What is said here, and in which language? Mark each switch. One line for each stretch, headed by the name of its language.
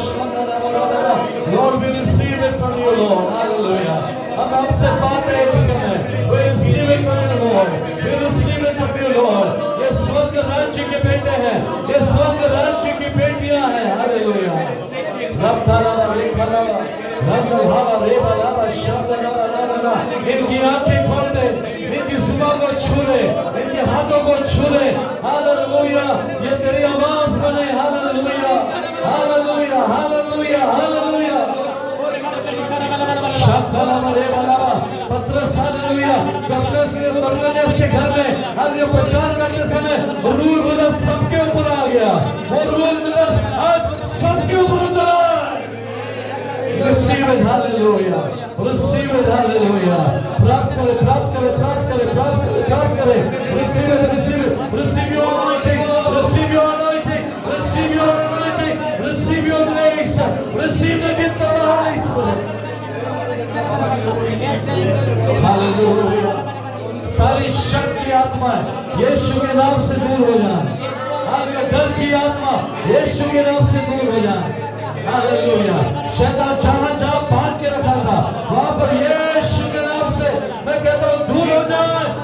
English: Lord, we receive it from you, Lord.
Hindi: Hallelujah. हम आपसे पाते हैं इस समय.
English: We receive it from you, Lord. We receive it from you, Lord.
Hindi: ये स्वर्ग राज्य के बेटे हैं, ये स्वर्ग राज्य की बेटियां हैं.
English: Hallelujah. रब्बाना रेखाना, रब्बाना रेबाना, शब्दना बनाना.
Hindi: इनकी आंखें खोल दे, इनकी जुबान को छू ले, इनके हाथों को छू ले. हालेलुया, ये तेरी आवाज बने. Hallelujah, hallelujah, hallelujah, hallelujah. Shakhla मरे बनावा पत्रस, हालेलुया. कर्नेलियस के घर में हर ये प्रचार करते समय रूह कुदस सबके ऊपर आ गया. वो रूह कुदस आज सबके ऊपर उतर आया.
English: Receive it, hallelujah. Receive it, hallelujah.
Hindi: प्राप्त करे, प्राप्त करे, प्राप्त करे, प्राप्त करे, प्राप्त करे.
English: Receive it, receive it. Receive your anointing. Receive your anointing. Receive your anointing. Receive your grace. Receive the gift of the Holy Spirit. Hallelujah.
Hindi: सारी शक की आत्मा यीशु के नाम से दूर हो जाए. आपके डर की आत्मा यीशु के नाम से दूर हो जाए. हालेलुया. शैतान जहां बांध के रखा था वहां पर यीशु के नाम से मैं कहता हूं दूर हो जाए.